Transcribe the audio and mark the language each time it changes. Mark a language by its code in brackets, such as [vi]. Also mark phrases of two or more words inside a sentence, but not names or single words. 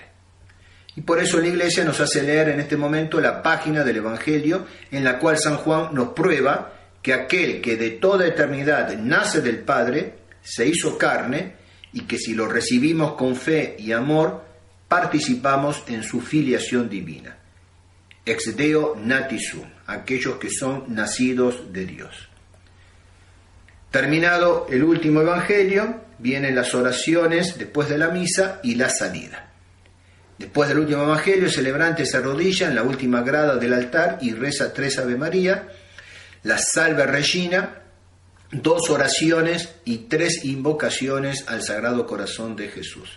[es] Y por eso la Iglesia nos hace leer en este momento la página del Evangelio en la cual San Juan nos prueba que aquel que de toda eternidad nace del Padre, se hizo carne, y que si lo recibimos con fe y amor, participamos en su filiación divina. [la] Ex Deo nati sum, [es] aquellos que son nacidos de Dios. Terminado el último Evangelio, vienen las oraciones después de la misa y la salida. Después del último Evangelio, el celebrante se arrodilla en la última grada del altar y reza 3 Ave María, la Salve Regina, 2 oraciones y 3 invocaciones al Sagrado Corazón de Jesús.